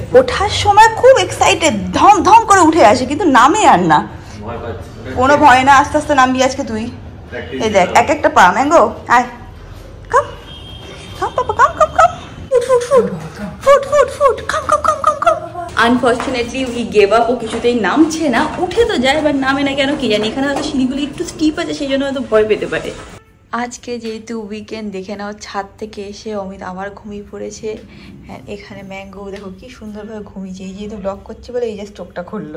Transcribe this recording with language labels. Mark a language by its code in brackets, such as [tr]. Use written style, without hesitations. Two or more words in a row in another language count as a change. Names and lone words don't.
[bn] ওঠার সময় খুব এক্সাইটেড, ধম ধম করে উঠে আসে, কিন্তু নামে আর না, কোনো ভয় না। আস্তে আস্তে নামবি আজকে তুই। এই দেখ এক একটা পা। ম্যাঙ্গো আয়, [en] come come papa, come come come, foot come come come come come. unfortunately we gave up, [bn] ও কিছুতেই নামছে না। উঠে তো যায় বাট নামে না কেন কি জানি। এখানে হয়তো সিঁড়িগুলি একটু স্টিপ আছে, সেই জন্য হয়তো ভয় পেতে পারে। আজকে যেহেতু উইকেন্ড, দেখে নাও ছাদ থেকে এসে অমিত আবার ঘুমিয়ে পড়েছে। হ্যাঁ, এখানে ম্যাঙ্গো দেখো কি সুন্দরভাবে ঘুমিয়েছে। এই যেহেতু ব্লগ করছে বলে এই যে স্টোকটা খুললো।